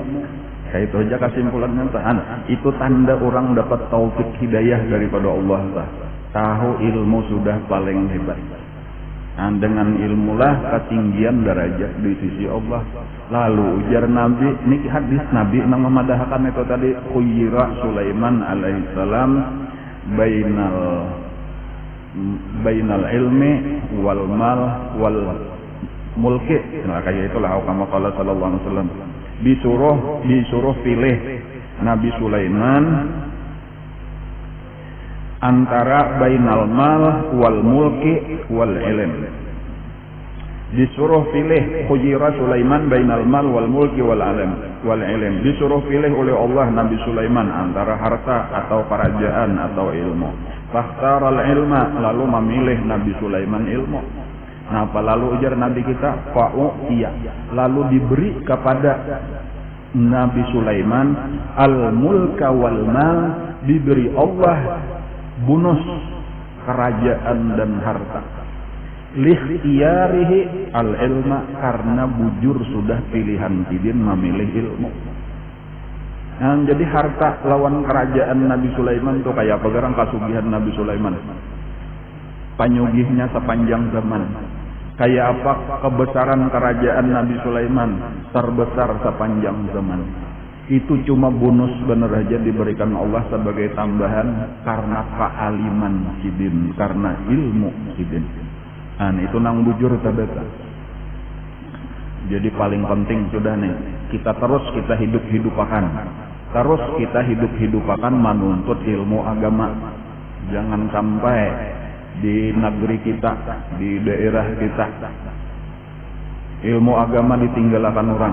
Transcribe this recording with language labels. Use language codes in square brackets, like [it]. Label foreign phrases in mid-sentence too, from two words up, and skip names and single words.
[id] Kayak itu aja kesimpulannya. Itu tanda orang dapat taufik hidayah daripada Allah. Tahu ilmu sudah paling hebat. Nah, dengan ilmulah ketinggian derajat di sisi Allah. [bjn] Lalu ujar Nabi, ini hadis Nabi yang memadahkan itu tadi, [ar] خير سليمان عليه السلام بين العلم والمال والملك. Nah, kayak itulah كما قال صلى الله عليه وسلم. [id] Disuruh pilih Nabi Sulaiman antara [ar] بين المال والملك والعلم. Disuruh pilih خير سليمان بين المال والملك والعلم. [id] Disuruh pilih oleh Allah Nabi Sulaiman antara harta atau kerajaan atau ilmu. [ar] فاختار العلم, [id] lalu memilih Nabi Sulaiman ilmu. [bjn] Nah, apa lalu ujar Nabi kita? [id] Iya. Lalu diberi kepada Nabi Sulaiman [ar] الملك والمال, [id] diberi Allah bonus kerajaan dan harta. [ar] لاختياره العلم, [bjn] karena bujur sudah pilihan tidin memilih ilmu. Nah, jadi harta lawan kerajaan Nabi Sulaiman itu kayak apa garang kasugihan Nabi Sulaiman? Panyugihnya sepanjang zaman. [id] Kayak apa kebesaran kerajaan Nabi Sulaiman? Terbesar sepanjang zaman. [bjn] Itu cuma bonus bener aja diberikan Allah sebagai tambahan karena kealiman sidin, karena ilmu sidin. Nah, itu nang bujur tabata. Jadi paling penting sudah nih, kita hidup-hidupakan. [id] Terus kita hidup-hidupakan menuntut ilmu agama. Jangan sampai di negeri kita, di daerah kita, ilmu agama ditinggalkan orang.